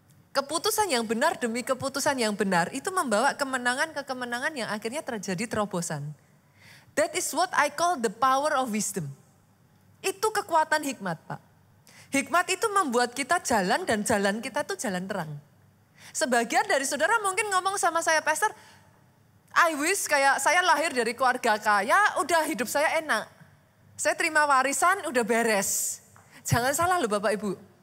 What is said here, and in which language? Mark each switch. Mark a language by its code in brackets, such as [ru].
[id] Keputusan yang benar demi keputusan yang benar itu membawa kemenangan ke kemenangan yang akhirnya terjadi terobosan. [en] That is what I call the power of wisdom. [id] Itu kekuatan hikmat Pak. Hikmat itu membuat kita jalan dan jalan kita tuh jalan terang. Sebagian dari saudara mungkin ngomong sama saya, Pastor, [en] I wish [id] kayak saya lahir dari keluarga kaya, udah hidup saya enak. Saya terima warisan, udah beres. Jangan salah loh Bapak Ibu.